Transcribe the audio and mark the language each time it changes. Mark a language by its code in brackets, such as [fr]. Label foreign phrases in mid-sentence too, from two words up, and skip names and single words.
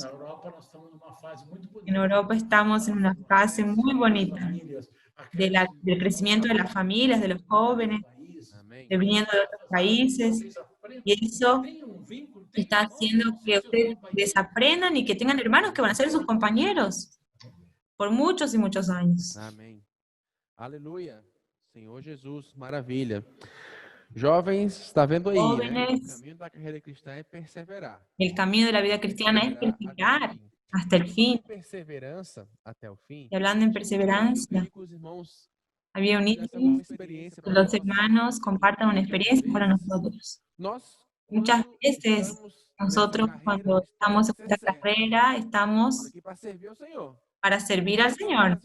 [es] En Europa estamos en una fase muy bonita del crecimiento de las familias, de los jóvenes, viniendo de otros países, y eso está haciendo que ustedes desaprendan y que tengan hermanos que van a ser sus compañeros por muchos y muchos años. [pt] Amém. Aleluia. Senhor Jesus, maravilha. Jovens, está vendo aí, [es] Jóvenes, [pt] né? O caminho da carreira cristã é perseverar. [es] El camino de la vida cristiana es perseverar hasta el fin. [pt] Perseverança até o fim. [es] Y hablando en perseverancia, había un ítem que los hermanos compartan una experiencia para nosotros. Muchas veces nosotros cuando estamos en esta carrera estamos para servir al Señor.